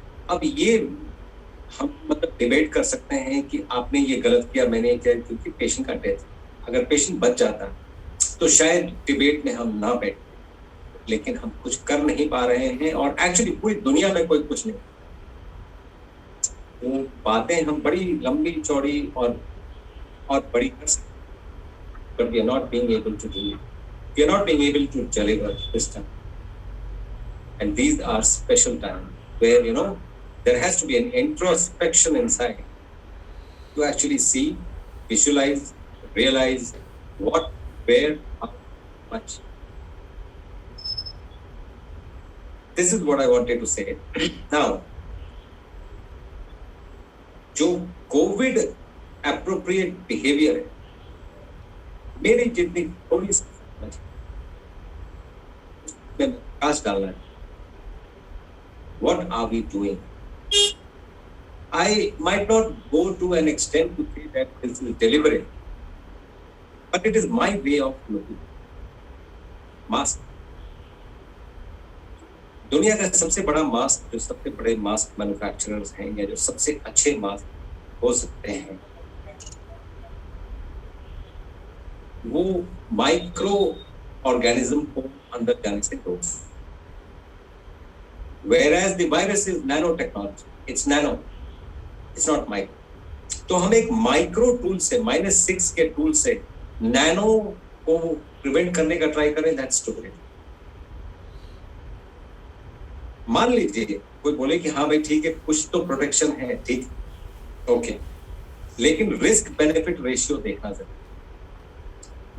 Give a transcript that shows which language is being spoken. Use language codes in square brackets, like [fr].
[hi] अब ये हम मतलब डिबेट कर सकते हैं कि आपने ये गलत किया, मैंने किया, क्योंकि पेशेंट का डेथ, अगर पेशेंट बच जाता तो शायद डिबेट में हम ना बैठ, लेकिन हम कुछ कर नहीं पा रहे हैं, और एक्चुअली पूरी दुनिया में कोई कुछ नहीं. वो बातें हम बड़ी लंबी चौड़ी और बड़ी कर सकते, [en] but we are not being able to do it. We are not being able to deliver this time. And these are special times where, you know, there has to be an introspection inside to actually see, visualize, realize what, where, how much. This is what I wanted to say. [hi] Now, जो Covid appropriate behavior है, मेरी जितनी थोड़ी सी में प्रकाश डालना है. [en] What are we doing? I might not go to an extent to say that this is deliberate, but it is my way of looking. Mask. [hi] दुनिया का सबसे बड़ा मास्क, जो सबसे बड़े मास्क मैन्युफैक्चरर्स हैं, या जो सबसे अच्छे मास्क हो सकते हैं, वो माइक्रो ऑर्गेनिज्म को अंदर जाने से रोक. [en] Whereas the virus is nanotechnology, it's nano, it's not micro. [hi] तो हम एक माइक्रो टूल से, -6 के टूल से नैनो को प्रिवेंट करने का ट्राई करें, [en] That's stupid. [hi] मान लीजिए कोई बोले कि हाँ भाई ठीक है, कुछ तो प्रोटेक्शन है, ठीक, ओके, लेकिन रिस्क बेनिफिट रेशियो देखना जरूरी.